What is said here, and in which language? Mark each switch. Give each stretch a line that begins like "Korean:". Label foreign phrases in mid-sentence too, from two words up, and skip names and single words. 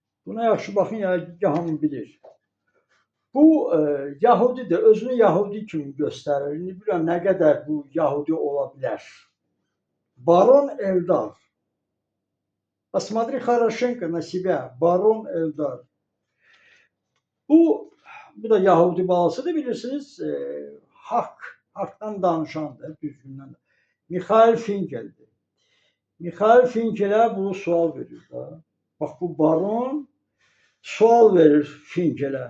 Azerbaijani: Buna yaxşı baxın, ya hamı bilir. Bu Yahudidir, özünü Yahudi kimi göstərir. İndi bilirəm nə qədər bu Yahudi ola bilər. Baron Eldar.
Russian: Посмотри хорошенько на себя.
Azerbaijani: Baron Eldar. Bu da Yahudi balasıdır, bilirsiniz. Haqdan danışandır, düzgündən. Mikhail Finkel'dir. Mikhail Finkel'e bu sual verir. Bak bu baron sual verir Finkel'e.